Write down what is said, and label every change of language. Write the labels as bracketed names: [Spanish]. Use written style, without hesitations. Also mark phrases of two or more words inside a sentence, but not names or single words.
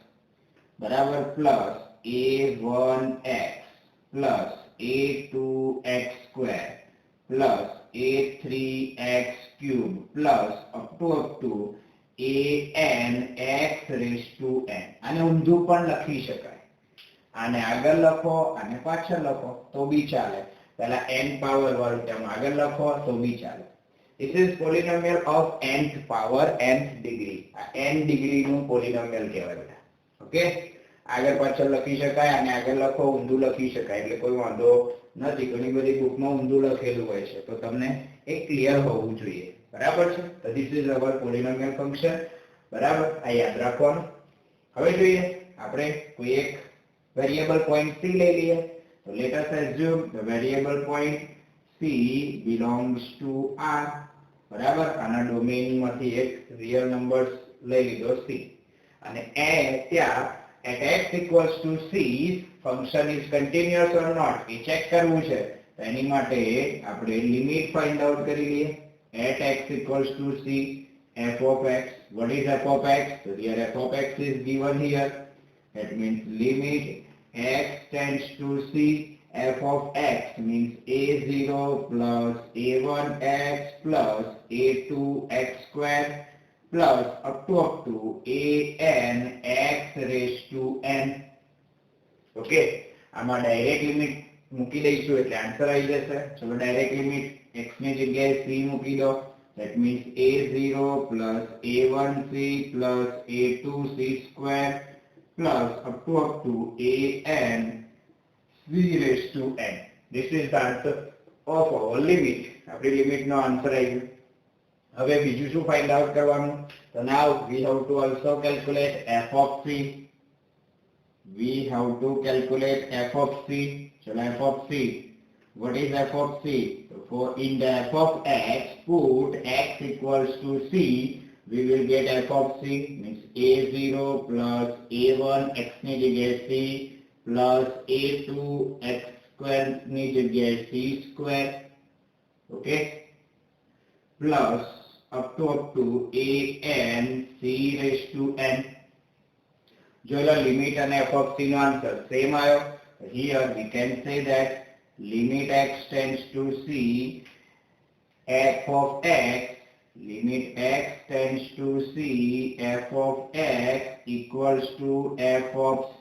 [Gujarati] બરાબર? પ્લસ a1x પ્લસ a2x સ્ક્વેર પ્લસ a3x ક્યુબ પ્લસ [English] up to an x raised to n. [Gujarati] આને ઊંધું પણ લખી શકાય. આને આગળ લખો, આને પાછળ લખો તો બી ચાલે. પહેલા n પાવર વાળું તેમ આગળ લખો તો બી ચાલે. [English] This is polynomial of nth power, nth degree. [Gujarati] આ n ડિગ્રી નું પોલિનોમિયલ કહેવાય બેટા. ઓકે? આગળ પાછળ લખી શકાય, આને આગળ લખો, ઊંધું લખી શકાય, એટલે કોઈ વાંધો નથી. ઘણી બધી બુકમાં ઊંધું લખેલું હોય છે, તો તમને એ ક્લિયર હોવું જોઈએ. બરાબર છે? [English] તો this is our polynomial function. [Gujarati] બરાબર? આ યાદ રાખવાનું. હવે જોઈએ આપણે કોઈ એક [English] variable point [Gujarati] c લઈ લઈએ. [English] તો let us assume the variable point c belongs to r. [Gujarati] બરાબર? આના ડોમેઇનમાંથી એક [English] real numbers [Gujarati] લઈ લીધો c, અને ત્યાં [English] at x equals to c function is continuous or not [Gujarati] એ ચેક કરવું છે. તો એની માટે આપણે [English] limit find out [Gujarati] કરી લઈએ. [English] At x equals to c, f of x. What is f of x? So here f of x is given here. That means limit x tends to c, f of x means a0 plus a1x plus a2x square plus up to an x raised to n. Okay? [Gujarati] આમાં [English] direct limit [Gujarati] મૂકી દઈશું એટલે આન્સર આવી જશે. ચલો [English] direct limit [Gujarati] x ની જગ્યાએ c મૂકી દો. [English] That means a0 plus a1c plus a2c square plus up to an c raised to n. This is the answer of our limit. [Gujarati] આપણી લિમિટનો આન્સર આવી ગયો. હવે બીજું શું [English] find out [Gujarati] કરવાનું? [English] તો now we have to also calculate f of c. We have to calculate f of c. So f of c. What is f of c? So for in the f of x, put x equals to c. We will get f of c means a0 plus a1 x [Gujarati] ની જગ્યાએ [English] c plus a2 x square [Gujarati] ની જગ્યાએ [English] c square. Okay. Plus up to a n c raised to n. [Gujarati] જો [English] limit and f of c [Gujarati] no answer same આયો. [English] Here we can say that limit x tends to c, f of x, limit x tends to c, f of x equals to f of c.